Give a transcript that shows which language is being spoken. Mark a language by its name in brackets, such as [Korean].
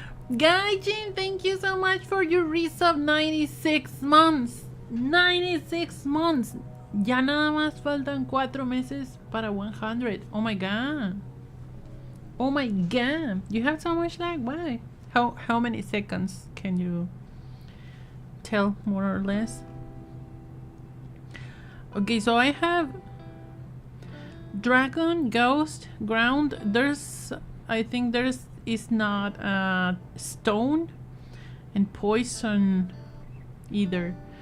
[English] Gaijin, thank you so much for your resub. 96 months. 96 months. [Spanish] Ya nada más faltan 4 meses para 100. [English] Oh my god. Oh my god. You have so much lag. Why? How many seconds can you tell, more or less? Okay, so I have dragon, ghost, ground. I think is not stone and poison either.